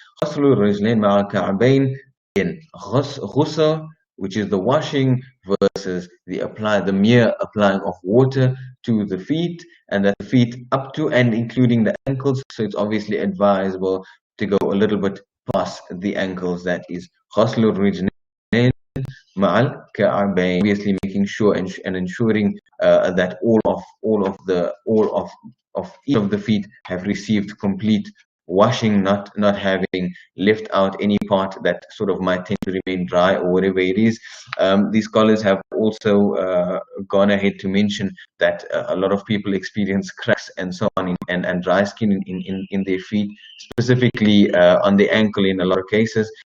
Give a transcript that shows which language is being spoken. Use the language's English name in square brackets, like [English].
[Arabic] غسل الرجلين مع الكعبين. [English] Ghusl, which is the washing, versus the mere applying of water to the feet, and the feet up to and including the ankles. So it's obviously advisable to go a little bit past the ankles. That is [Arabic] غسل الرجلين مع الكعبين. [English] Obviously making sure and ensuring that all of each of the feet have received complete washing, not having left out any part that sort of might tend to remain dry or whatever it is. These scholars have also gone ahead to mention that a lot of people experience cracks and so on and dry skin in their feet, specifically on the ankle in a lot of cases.